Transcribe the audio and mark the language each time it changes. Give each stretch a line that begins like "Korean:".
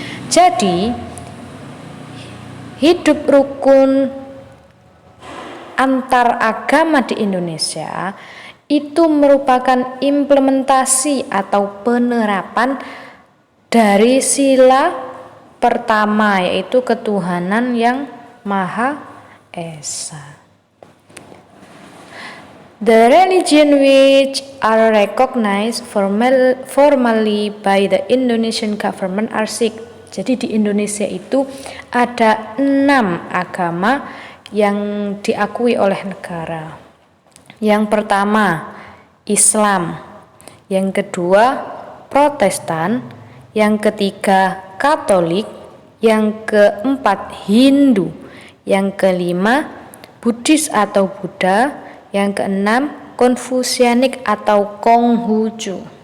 Indonesian: Jadi, hidup rukun antar agama di Indonesia itu merupakan implementasi atau penerapan dari sila pertama, yaitu ketuhanan yang Maha Esa.
English: The religion which are recognized formally by the Indonesian government are six.
Indonesian: Jadi di Indonesia itu ada 6 agama yang diakui oleh negara. Yang pertama Islam, yang kedua Protestan, yang ketiga Katolik, yang keempat Hindu, yang kelima Buddhis atau Buddha, yang keenam Konfusianik atau Konghucu.